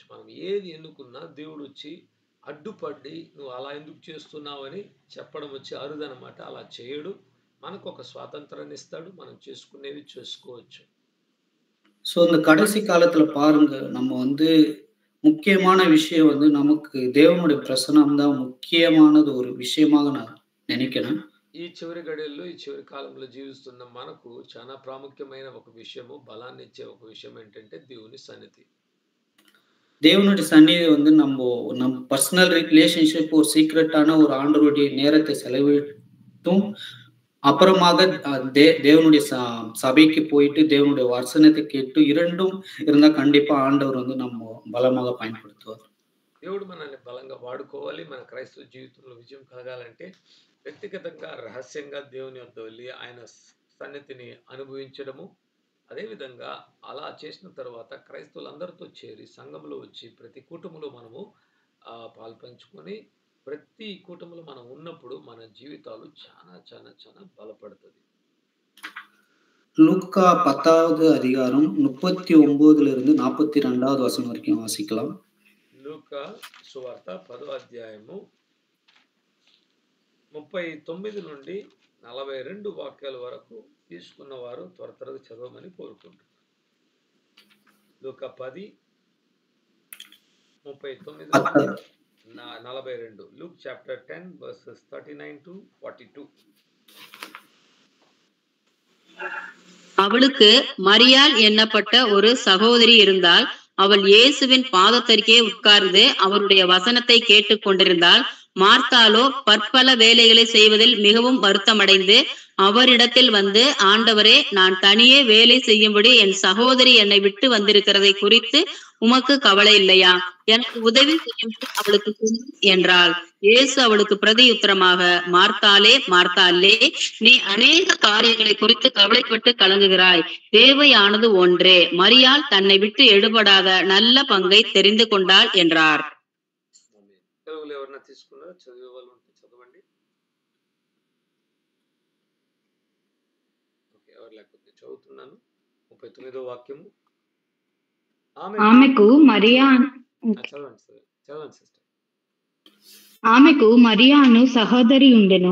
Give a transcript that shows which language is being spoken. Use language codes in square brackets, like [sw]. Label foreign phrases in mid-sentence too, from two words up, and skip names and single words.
[te] మనం ఏది ఎన్నుకున్నా దేవుడు వచ్చి అడ్డుపడి నువ్వు అలా ఎందుకు చేస్తున్నావు అని చెప్పడం వచ్చి అరుదనమాట. అలా చేయడు. మనకు ఒక స్వాతంత్రాన్ని ఇస్తాడు. మనం చేసుకునేవి చేసుకోవచ్చు. [ta] ஸோ இந்த கடைசி காலத்துல பாருங்க, நம்ம வந்து முக்கியமான விஷயம் வந்து நமக்கு தேவனுடைய பிரசனம் தான் முக்கியமானது ஒரு விஷயமாக நான் நினைக்கிறேன். [te] ఈ చివరి గడియల్లో ఈ చివరి కాలంలో జీవిస్తున్న మనకు చాలా ప్రాముఖ్యమైన ఒక విషయము, బలాన్ని ఇచ్చే ఒక విషయం ఏంటంటే దేవుని సన్నిధి. [ta] தேவனுடைய சந்நிதி வந்து நம்ம [en] personal relationship [ta] ஒரு சீக்ரெட்டான ஒரு ஆண்டவருடைய நேரத்தை செலவிட்டும் அப்புறமாக தேவனுடைய சபைக்கு போயிட்டு தேவனுடைய வசனத்தை கேட்டு இரண்டும் இருந்தா கண்டிப்பா ஆண்டவர் வந்து நம்ம பலமாக பயன்படுத்துவார். [te] దేవుడు మనల్ని బలంగా వాడుకోవాలి. మన క్రైస్తవ జీవితంలో విజయం కలగాలంటే వ్యక్తిగతంగా రహస్యంగా దేవుని వద్ద వెళ్ళి ఆయన సన్నిధిని అనుభవించడము, అదేవిధంగా అలా చేసిన తర్వాత క్రైస్తవులందరితో చేరి సంఘంలో వచ్చి ప్రతి కుటుంబంలో మనము పాల్పంచుకొని ప్రతి కుటుంబంలో మనం ఉన్నప్పుడు మన జీవితాలు చాలా చాలా చాలా బలపడుతుంది. [ta] லூக்கா 10வது அதிகாரம் 39 42வது வசனம் வரைக்கும் வாசிக்கலாம். [te] లూకా సువార్త 10వ అధ్యాయము 39 నుండి 42 వాక్యాల వరకు తీసుకున్న వారు త్వర త్వరగా చదవమని కోరుకుంటున్నారు. లూకా 10 39 42. [en] Luke chapter 10 verses 39 to 42. [ta] அவளுக்கு மரியாள் எண்ணப்பட்ட ஒரு சகோதரி இருந்தால். அவள் இயேசுவின் பாதத்தருகே உட்கார்ந்து அவருடைய வசனத்தை கேட்டுக் கொண்டிருந்தாள். மார்த்தாலோ பற்பல வேலைகளை செய்வதில் மிகவும் வருத்தமடைந்து அவரிடத்தில் வந்து, ஆண்டவரே, நான் தனியே வேலை செய்யும்படி என் சகோதரி என்னை விட்டு வந்திருக்கிறதை குறித்து உமக்கு கவலை இல்லையா? எனக்கு உதவி செய்யும்படி அவளுக்கு சொல்லும் என்றாள். இயேசு அவளுக்கு பிரதியுத்தரமாக, மார்த்தாலே, மார்த்தாலே, நீ அநேக காரியங்களை குறித்து கவலைப்பட்டு கலங்குகிறாய். தேவையானது ஒன்றே. மரியாள் தன்னை விட்டு எடுபடாத நல்ல பங்கை தெரிந்து கொண்டாள் என்றார். [te] తెలుగులో ఎవరన్నా తీసుకున్నారో చదివే వాళ్ళు ఉంటే చదవండి. ఓకే, ఎవరు లేకపోతే చదువుతున్నాను. 39వ వాక్యము. ఆమెకు మరియాను సహోదరి ఉండెను.